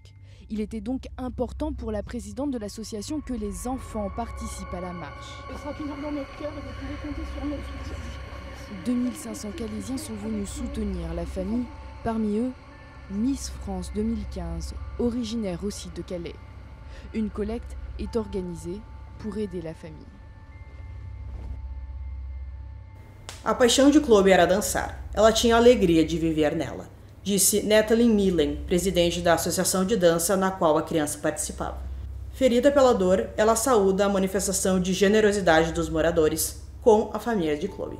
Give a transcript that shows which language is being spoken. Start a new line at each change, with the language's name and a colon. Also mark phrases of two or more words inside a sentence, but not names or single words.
French: Il était donc important pour la présidente de l'association que les enfants participent à la marche. Elle sera toujours dans notre cœur et vous pouvez compter sur notre soutien. 2500 Calaisiens sont venus soutenir la famille, parmi eux Miss France 2015, originaire aussi de Calais. Une collecte est organisée pour aider la famille.
Portuguese: A paixão de Chloe era dançar. Ela tinha a alegria de viver nela, disse Nathalie Millen, presidente da associação de dança na qual a criança participava. Ferida pela dor, ela saúda a manifestação de generosidade dos moradores com a família de Chloe.